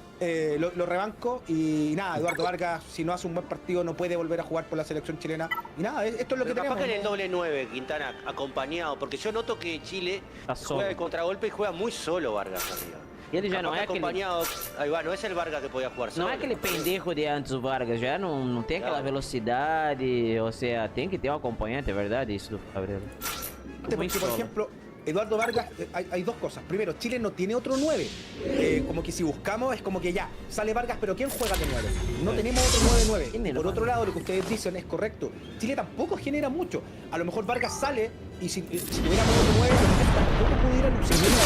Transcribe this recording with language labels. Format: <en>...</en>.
<es>Lo rebanco y nada, Eduardo Vargas, si no hace un buen partido, no puede volver a jugar por la selección chilena. Y nada, esto es lo que tenemos. Capaz que en el doble 9, Quintana, acompañado, porque yo noto que Chile juega de contragolpe y juega muy solo Vargas, amigo.</es> <pt>E ele já não é</pt> <es>acompañado, ahí va, no es el Vargas que podía jugar solo.</es> <pt>Não é aquele pendejo de antes do Vargas, já não tem aquela velocidade, ou seja, tem que ter um acompanhante, é verdade isso do Gabriel.</pt> <es>Porque, por ejemplo, Eduardo Vargas, hay 2 cosas. Primero, Chile no tiene otro 9. Como que si buscamos, es como que ya, sale Vargas, pero ¿quién juega de 9? No tenemos otro 9-9. Por otro lado, lo que ustedes dicen es correcto. Chile tampoco genera mucho. A lo mejor Vargas sale y si tuviéramos otro 9, tampoco pudieran usar</es>